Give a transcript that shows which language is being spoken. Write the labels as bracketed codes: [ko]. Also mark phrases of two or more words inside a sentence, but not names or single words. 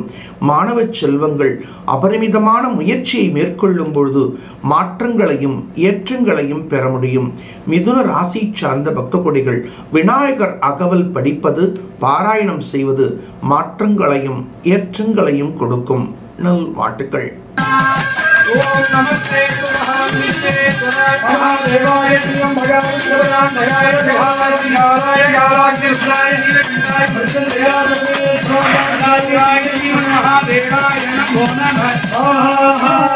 [ta] மாணவ செல்வங்கள் அபரிமிதமான முயற்சியை மேற்கொள்ளும் பொழுது மாற்றங்களையும் ஏற்றங்களையும் பெற முடியும். மிதுன ராசி சார்ந்த பக்த கொடிகள் விநாயகர் அகவல் படிப்பது, பாராயணம் செய்வது மாற்றங்களையும் ஏற்றங்களையும் கொடுக்கும். நல்வாழ்த்துக்கள். [sa] ओम नमस्ते महाविष्णुवे महादेवाय श्रीं भगवते देवाय देवाय कालाग्निस्वाय नीलकंठाय भद्रदयाय स्वाहाय श्री महादेवाय नमो नमः।